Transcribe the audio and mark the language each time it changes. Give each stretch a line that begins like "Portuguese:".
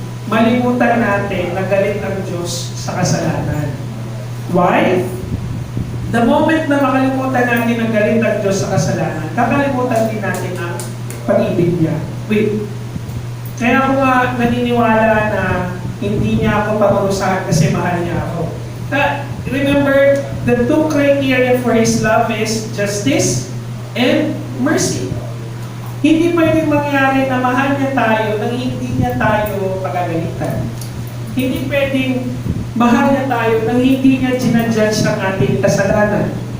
Filipino: Malimutan natin na galit ang Diyos sa kasalanan. Why? The moment na makalimutan natin ang galit ang Diyos sa kasalanan, kakalimutan din natin ang pag-ibig niya. Wait. Kaya ako nga naniniwala na hindi niya ako paparusahan kasi mahal niya ako.
English: Remember, the two criteria for His love is justice and mercy.
Filipino: Hindi pwedeng mangyari na mahal niya tayo nang hindi niya tayo pagagalitan. Hindi pwedeng mahal niya tayo nang hindi niya ginajudge ang ating kasalanan.